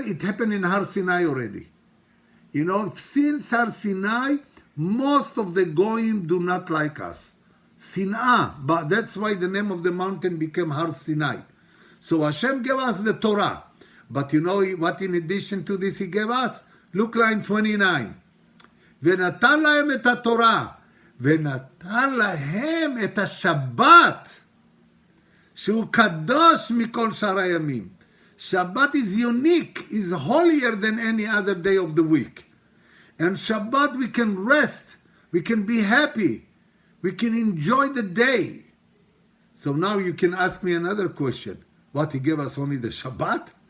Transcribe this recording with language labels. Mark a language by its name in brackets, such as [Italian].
[English] It happened in Har Sinai already. You know, since Har Sinai, most of the Goyim do not like us. Sin'ah, but that's why the name of the mountain became Har Sinai. So Hashem gave us the Torah. But you know what in addition to this He gave us? Look line 29. [Hebrew] ונתן להם את התורה, ונתן להם את השבת, שהוא קדוש מכל שאר הימים. [English] Shabbat is unique, is holier than any other day of the week. And Shabbat we can rest, we can be happy, we can enjoy the day. So now you can ask me another question. What, he gave us only the Shabbat?